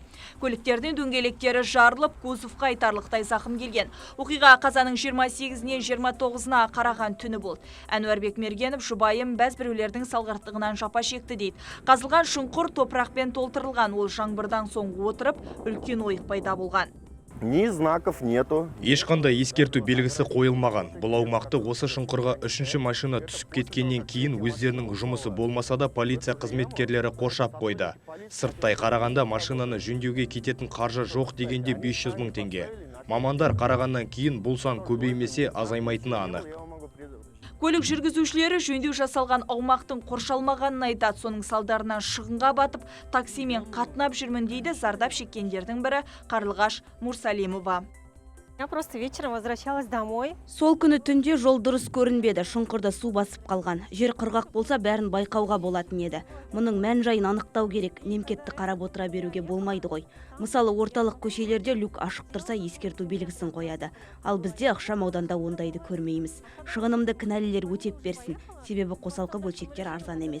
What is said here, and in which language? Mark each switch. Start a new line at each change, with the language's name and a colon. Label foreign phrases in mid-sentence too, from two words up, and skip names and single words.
Kazakh: Көліктердің дөңгелектері жарылып, кузовқа айтарлықтай зақым келген. Оқиға қазанның 28-нен 29-на қараған түні болды. Әнуарбек Мергенов жұбайым бәз біреулердің салғырттығынан жапа шекті дейді. Қазылған шұңқыр топырақпен толтырылған, ол жаңбырдан соң отырып, үлкен ойық пайда болған.
Russian: Ни знаков нету.
Kazakh: Ешқандай ескерту белгісі қойылмаған. Бұл аумақты осы шұңқырға 3-ші машина түсіп кеткеннен кейін өздерінің жұмысы болмаса да полиция қызметкерлері қоршап қойды. Сырттай қарағанда машинаны жөндеуге кететін қаржы жоқ дегенде 500 мың теңге. Мамандар қарағаннан кейін бұл сан көбеймесе азаймайтыны анық. Көлік жүргізушілері жөндеу жасалған аумақтың қоршалмағанын айтады. Соның салдарынан шығынға батып, таксимен қатынап жүрмін дейді зардап шеккендердің бірі Қарлығаш Мурсалимова.
Russian: Я просто вечером возвращалась домой.
Kazakh: Сол күні түнде жол дұрыс көрінбеді, шұңқырда су басып қалған. Жер құрғақ болса бәрін байқауға болатын еді. Мұның мән жайын анықтау керек, немкетті қарап отыра беруге болмайды ғой. Мысалы, орталық көшелерде люк ашық тұрса ескерту белгісін қояды. Ал бізде ықшам ауданда ондайды көрмейміз. Шығынымды кінәлілер өтеп берсін, себебі қосалқы бөлшектер арзан емес.